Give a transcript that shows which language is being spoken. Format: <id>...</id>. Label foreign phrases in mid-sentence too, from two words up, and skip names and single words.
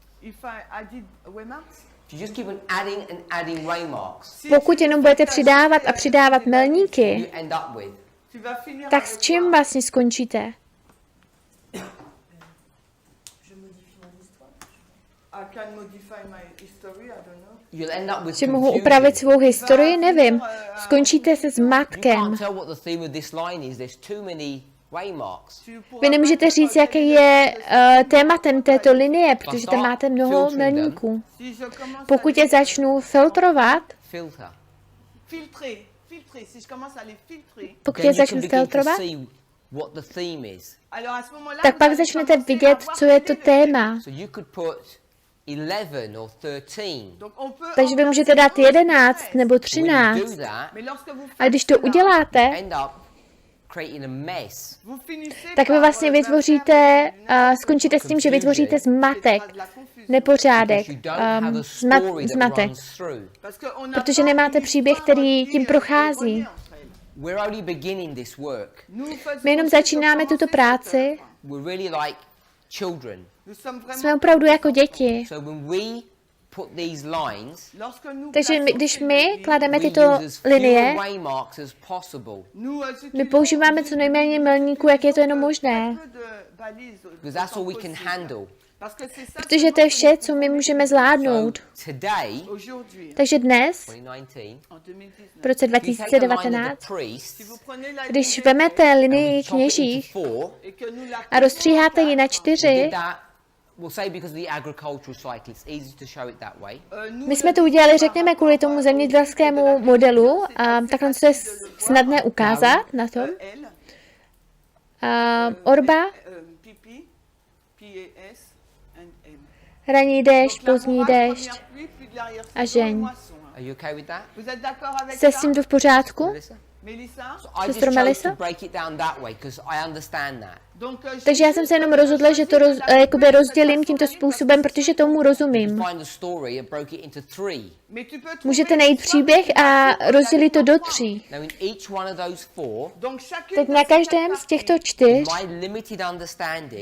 <en>modify added waymarks? If you just keep on adding waymarks,</en> <cs>Pokud jenom budete přidávat a přidávat</cs> <en>you</en> <cs>milníky,</cs> <en>end up with</en> <fr>Tu vas finir</fr> <cs>tak</cs> <fr>avec</fr> <cs>s čím</cs> <fr>quoi?</fr> <cs>vlastně skončíte?</cs> <fr>Je modifie mon histoire.</fr> <en>I can modify my history, I don't know. you'll end up with</en> <cs>Že mohu</cs> <en>confusion.</en> <cs>upravit svou historii? Nevím. Skončíte se</cs> <en>You</en> <cs>zmatkem.</cs> <en>can't tell what the theme of this line is. There's too many waymarks.</en> <fr>Tu pourras</fr> <cs>Vy nemůžete</cs> <fr>pas</fr> <cs>říct,</cs> <fr>faire</fr> <cs>jaký</cs> <fr>des</fr> <cs>je</cs> <fr>choses.</fr> <cs>tématem této linie, protože tam máte mnoho milníků.</cs> <fr>Si je commence</fr> <cs>Pokud</cs> <fr>à</fr> <cs>je</cs> <fr>les</fr> <cs>začnu filtrovat,</cs> <en>Filter.</en> <fr>filtrer, si je commence à les filtrer,</fr> <cs>pokud</cs> <en>Then</en> <cs>je</cs> <en>you can</en> <cs>začnu</cs> <en>begin to</en> <cs>filtrovat,</cs> <en>see what the theme is.</en> <fr>alors à ce moment-là,</fr> <cs>tak</cs> <fr>vous</fr> <cs>pak</cs> <fr>allez</fr> <cs>začnete</cs> <fr>commencer à</fr> <cs>vidět,</cs> <fr>voir</fr> <cs>co je</cs> <fr>quel</fr> <cs>to</cs> <fr>est le</fr> <cs>téma.</cs> <en>So you could put 11 or 13.</en> <fr>Donc on peut</fr> <cs>Takže vy</cs> <fr>en</fr> <cs>můžete dát</cs> <fr>placer 11 13.</fr> <cs>nebo</cs> <en>When you</en> <cs>13.</cs> <en>do that,</en> <fr>Mais lorsque vous</fr> <cs>A když to</cs> <fr>faites cela,</fr> <cs>uděláte,</cs> <en>end up creating a mess.</en> <fr>vous finissez</fr> <cs>tak vy</cs> <fr>par,</fr> <cs>vlastně vytvoříte, skončíte s tím, že vytvoříte zmatek, nepořádek,</cs> <en>Because you don't have a story that</en> <cs>zmatek.</cs> <en>runs through.</en> <cs>Protože nemáte příběh, který tím prochází.</cs> <en>We're only beginning this work.</en> <cs>My jenom začínáme tuto práci,</cs> <en>We're really like children.</en> <cs>jsme opravdu jako děti.</cs> <en>So when we put these lines,</en> <cs>Takže když my klademe</cs> <en>we</en> <cs>tyto</cs> <en>use as few</en> <cs>linie,</cs> <en>waymarks as possible.</en> <cs>my používáme co nejméně milníků, jak je to jenom možné.</cs> <en>Because that's all we can handle.</en> <cs>Protože to je vše, co my můžeme zvládnout.</cs> <en>So today,</en> <cs>Takže dnes, 2019, v roce</cs> <en>if you take the line of 2019, the priests,</en> <cs>když vemete linii</cs> <en>chop it into</en> <cs>kněžích 4, a rozstříháte ji na</cs> <en>we 4, did that, we'll say because of the agricultural cycle, it's easy to show it that way.</en> <cs>my jsme to udělali, řekněme, kvůli tomu zemědělskému modelu, a takhle to je snadné ukázat na tom. Orba, ranní déšť, pozdní déšť a žeň.</cs> <en>Are you okay with that?</en> <cs>Jste s tímto v pořádku? Melissa? Melissa?</cs> <en>So I just</en> <cs>Sestro</cs> <en>chose</en> <cs>Melissa?</cs> <en>to break it down that way because I understand that.</en> <cs>Takže já jsem se jenom rozhodla, že to jakoby rozdělím tímto způsobem, protože tomu rozumím.</cs> <en>Find the story and broke it into 3.</en> <cs>Můžete najít příběh a rozdělit to do 3.</cs> <en>Now in each one of those 4,</en> <cs>Teď na každém z těchto 4</cs> <en>my limited understanding,</en>